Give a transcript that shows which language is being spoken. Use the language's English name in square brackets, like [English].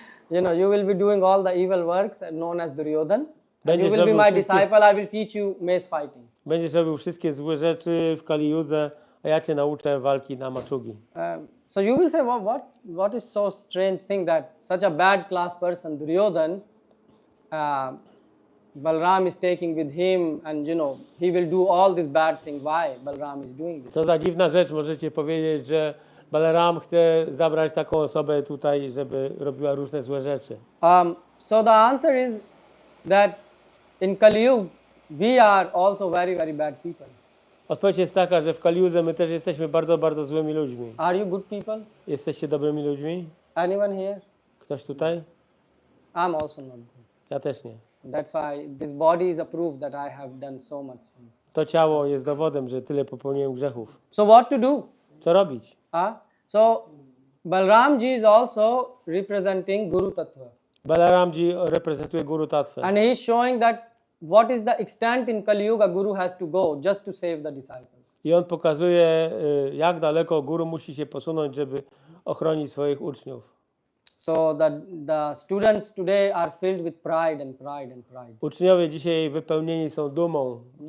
[English] You will be doing all the evil works known as Duryodhan. And you will be my disciple. I will teach you mace fighting." [Polish] Będziesz robił wszystkie złe rzeczy w Kaliudze, a ja cię nauczę walki na maczugi. [English] So you will say, well, what is so strange thing that such a bad class person, Duryodhan, Balaram is taking with him, and he will do all this bad thing. Why Balaram is doing this? [Polish] Co za dziwna rzecz, możecie powiedzieć, że Balaram chce zabrać taką osobę tutaj, żeby robiła różne złe rzeczy. [English] So the answer is that in Kaliyug, we are also very, very bad people. [Polish] Odpowiedź jest taka, że w Kaliudze my też jesteśmy bardzo, bardzo złymi ludźmi. [English] Are you good people? [Polish] Jesteście dobrymi ludźmi? [English] Anyone here? [Polish] Ktoś tutaj? [English] I'm also not good. [Polish] Ja też nie. [English] That's why this body is a proof that I have done so much sins. [Polish] To ciało jest dowodem, że tyle popełniłem grzechów. [English] So what to do? [Polish] Co robić? [English] So Balaramji is also representing Guru Tattva. [Polish] Balaramji reprezentuje Guru Tatwę. [English] And he is showing that what is the extent in Kali Yuga Guru has to go just to save the disciples. [Polish] I on pokazuje, jak daleko Guru musi się posunąć, żeby ochronić swoich uczniów. [English] So the students today are filled with pride and pride and pride. [Polish] Uczniowie dzisiaj wypełnieni są dumą.